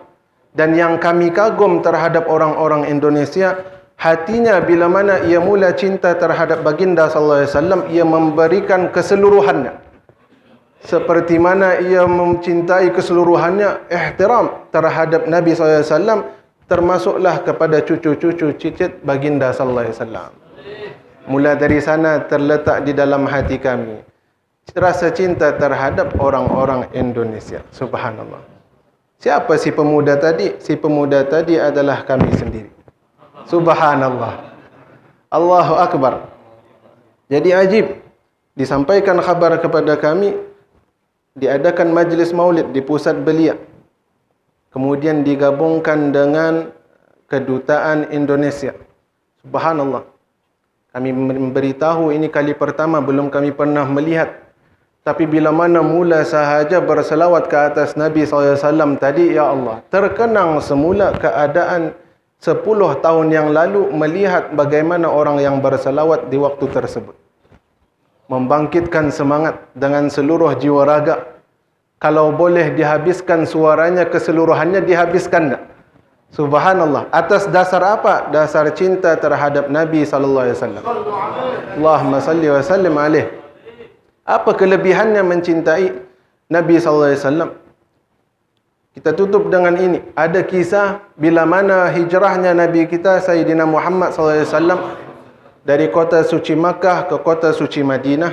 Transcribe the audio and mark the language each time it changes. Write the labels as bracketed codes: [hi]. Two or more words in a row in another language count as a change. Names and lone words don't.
[ms] Dan yang kami kagum terhadap orang-orang Indonesia, hatinya bila mana ia mula cinta terhadap baginda [ar] صلى الله عليه وسلم, [ms] ia memberikan keseluruhannya. Seperti mana ia mencintai keseluruhannya, ihtiram terhadap Nabi [ar] صلى الله عليه وسلم, [ms] termasuklah kepada cucu-cucu cicit baginda [ar] صلى الله عليه وسلم. [ms] Mula dari sana terletak di dalam hati kami rasa cinta terhadap orang-orang Indonesia. Subhanallah. Siapa si pemuda tadi? Si pemuda tadi adalah kami sendiri. Subhanallah. [ar] الله أكبر. [ms] Jadi ajib, disampaikan khabar kepada kami, diadakan majlis maulid di pusat belia. Kemudian digabungkan dengan kedutaan Indonesia. Subhanallah. Kami memberitahu ini kali pertama, belum kami pernah melihat. Tapi bila mana mula sahaja berselawat ke atas Nabi SAW tadi, [ar] يا الله, [ms] terkenang semula keadaan 10 tahun yang lalu melihat bagaimana orang yang berselawat di waktu tersebut. Membangkitkan semangat dengan seluruh jiwa raga. Kalau boleh dihabiskan suaranya keseluruhannya, dihabiskan tak? Subhanallah. Atas dasar apa? Dasar cinta terhadap Nabi SAW. [ar] اللهم صل وسلم عليه. [ms] Apa kelebihannya mencintai Nabi SAW? Kita tutup dengan ini. Ada kisah bila mana hijrahnya Nabi kita Sayyidina Muhammad SAW dari kota suci Makkah ke kota suci Madinah.